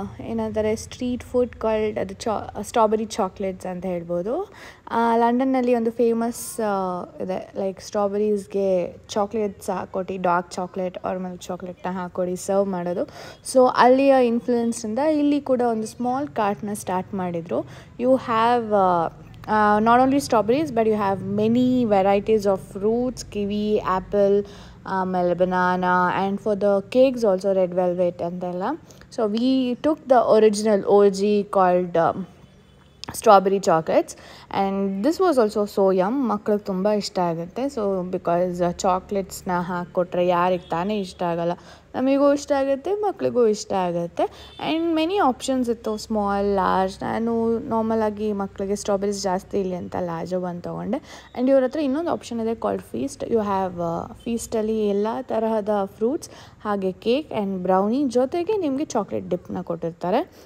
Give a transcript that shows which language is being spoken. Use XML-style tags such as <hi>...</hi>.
<kn>ಏನಂತಾರೆ, street food called ಅದು strawberry chocolates ಅಂತ ಹೇಳ್ಬೋದು. ಲಂಡನ್ನಲ್ಲಿ ಒಂದು ಫೇಮಸ್ ಇದೆ, like ಸ್ಟ್ರಾಬೆರೀಸ್ಗೆ chocolates ಹಾಕ್ಕೊಟ್ಟು, dark chocolate R milk ಚಾಕ್ಲೇಟ್ನ ಹಾಕ್ಕೊಡಿ serve ಮಾಡೋದು. ಸೊ ಅಲ್ಲಿಯ ಇನ್ಫ್ಲುಯೆನ್ಸಿಂದ ಇಲ್ಲಿ ಕೂಡ ಒಂದು ಸ್ಮಾಲ್ ಕಾರ್ಟ್ನ ಸ್ಟಾರ್ಟ್ ಮಾಡಿದರು.</kn> <en>You have not only strawberries, but you have many varieties of fruits, kiwi, apple, banana, and for the cakes also red velvet and all. So we took the original OG called strawberry chocolates, and this was also so yum.</en> <kn>ಮಕ್ಕಳಿಗೆ ತುಂಬ ಇಷ್ಟ ಆಗುತ್ತೆ. So because ಚಾಕ್ಲೇಟ್ಸ್ನ ಹಾಕ್ಕೊಟ್ರೆ ಯಾರಿಗೆ ತಾನೇ ಇಷ್ಟ ಆಗಲ್ಲ. ನಮಗೂ ಇಷ್ಟ ಆಗುತ್ತೆ, ಮಕ್ಳಿಗೂ ಇಷ್ಟ ಆಗುತ್ತೆ. ಆ್ಯಂಡ್ ಮೆನಿ ಆಪ್ಷನ್ಸ್ ಇತ್ತು, ಸ್ಮಾಲ್, ಲಾರ್ಜ್. ನಾನು ನಾರ್ಮಲಾಗಿ ಮಕ್ಕಳಿಗೆ ಸ್ಟ್ರಾಬೆರೀಸ್ ಜಾಸ್ತಿ ಇಲ್ಲಿ ಅಂತ ಲಾರ್ಜ್ ಒಂದು ತೊಗೊಂಡೆ. ಆ್ಯಂಡ್ ಇವ್ರ ಹತ್ರ ಇನ್ನೊಂದು ಆಪ್ಷನ್ ಇದೆ ಕಾಲ್ಡ್ ಫೀಸ್ಟ್. ಯು ಹ್ಯಾವ್ ಫೀಸ್ಟಲ್ಲಿ ಎಲ್ಲ ತರಹದ ಫ್ರೂಟ್ಸ್ ಹಾಗೆ ಕೇಕ್ ಆ್ಯಂಡ್ ಬ್ರೌನಿ ಜೊತೆಗೆ ನಿಮಗೆ ಚಾಕ್ಲೇಟ್ ಡಿಪ್ನ ಕೊಟ್ಟಿರ್ತಾರೆ.</kn>